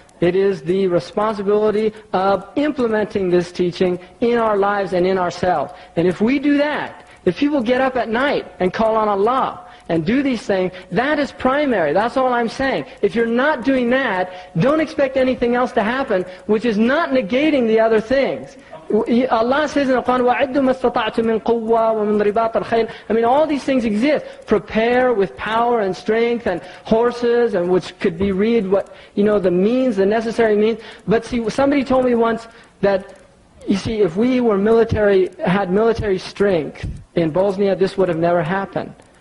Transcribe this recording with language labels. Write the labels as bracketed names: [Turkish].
[English] It is the responsibility of implementing this teaching in our lives and in ourselves. And if we do that, if people get up at night and call on Allah and do these things, that is primary. That's all I'm saying. If you're not doing that, don't expect anything else to happen, which is not negating the other things. [Arabic] Allah says in the Quran, وَعِدُّ مَا اسْتَطَعْتُم مِّن قُوَّةٍ وَمِن رِبَاطِ الْخَيْلِ. [English] I mean, all these things exist. Prepare with power and strength and horses, and which could be read what, the means, the necessary means. But see, somebody told me once that, you see, if we were had military strength in Bosnia, this would have never happened.